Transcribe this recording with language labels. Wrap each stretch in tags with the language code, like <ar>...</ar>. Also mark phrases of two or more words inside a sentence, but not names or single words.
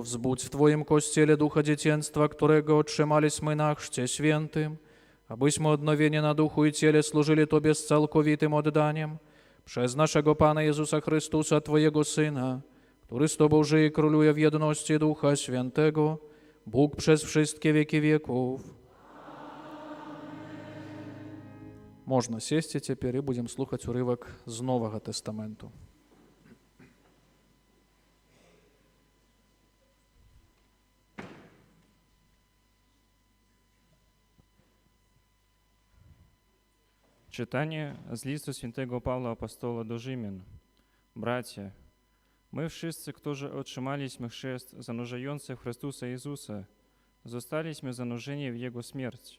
<pl>Wzbudź w Twoim Kościele ducha dzieciństwa, którego otrzymaliśmy na chrzcie świętym, abyśmy odnowieni na duchu i ciele służyli Tobie z całkowitym oddaniem. Przez naszego Pana Jezusa Chrystusa, Twojego Syna, który z Tobą żyje i króluje w jedności Ducha Świętego, Bóg przez wszystkie wieki wieków.</pl> <uk>Можна сісти тепер і будемо слухати уривок з Нового Тестаменту.</uk> <pl>Czytanie z listu świętego Pawła Apostola do Rzymian. Bracia, my wszyscy, którzy otrzymaliśmy chrzest zanurzający w Chrystusa Jezusa, zostaliśmy zanurzeni w Jego śmierć.</pl>